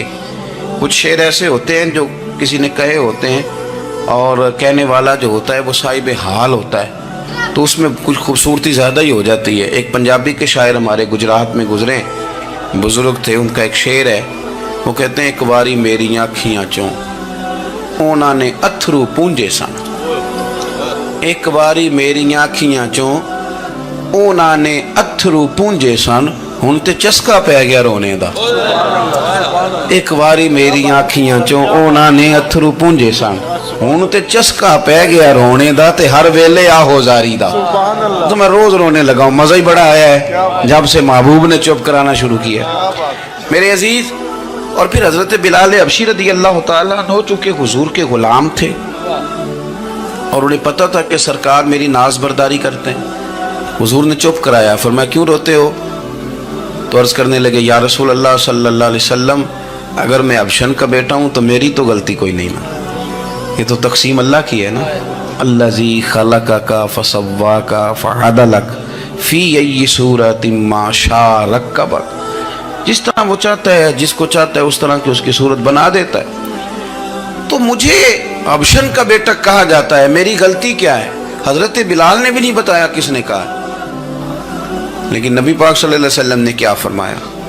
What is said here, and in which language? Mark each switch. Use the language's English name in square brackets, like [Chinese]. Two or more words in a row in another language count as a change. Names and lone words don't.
[Urdu] کچھ شعر ایسے ہوتے ہیں جو کسی نے کہے ہوتے ہیں اور کہنے والا جو ہوتا ہے وہ صاحب حال ہوتا ہے، تو اس میں کچھ خوبصورتی زیادہ ہی ہو جاتی ہے۔ ایک پنجابی کے شاعر ہمارے گجرات میں گزرے، بزرگ تھے، ان کا ایک شعر ہے، وہ کہتے ہیں [Punjabi] ایک باری میری آنکھیاں چوں اونا نے اتھرو پونجے سن، ایک باری میری آنکھیاں چوں اونا نے اتھرو پونجے سن، ہن تے چسکا پہ گیا رونے دا۔ ایک باری میری آنکھیاں چوں اونا نے اتھرو پونجے سن، ہن تے چسکا پہ گیا رونے دا، تے ہر ویلے آہو زاری دا۔ [Urdu] تو میں روز رونے لگا ہوں، مزہ ہی بڑا آیا ہے جب سے محبوب نے چپ کرانا شروع کیا۔ میرے عزیز، اور پھر حضرت بلال حبشی [Arabic] رضی اللہ تعالیٰ عنہ [Urdu] چونکہ حضور کے غلام تھے اور انہیں پتہ تھا کہ سرکار میری ناز برداری کرتے ہیں، حضور نے چپ کرایا۔ فرمایا کیوں روتے ہو؟ تو عرض کرنے لگے [Arabic] یا رسول اللہ صلی اللہ علیہ وسلم، [Urdu] اگر میں ابشن کا بیٹا ہوں تو میری تو غلطی کوئی نہیں نا، یہ تو تقسیم اللہ کی ہے نا۔ [Arabic] الذی خلقک فسواک فعدلک فی ای صورت ما شاء رکبک، [Urdu] جس طرح وہ چاہتا ہے، جس کو چاہتا ہے اس طرح کی اس کی صورت بنا دیتا ہے۔ تو مجھے ابشن کا بیٹا کہا جاتا ہے، میری غلطی کیا ہے؟ حضرت بلال نے بھی نہیں بتایا کس نے کہا، لیکن نبی پاک [Arabic] صلی اللہ علیہ وسلم [Urdu] نے کیا فرمایا؟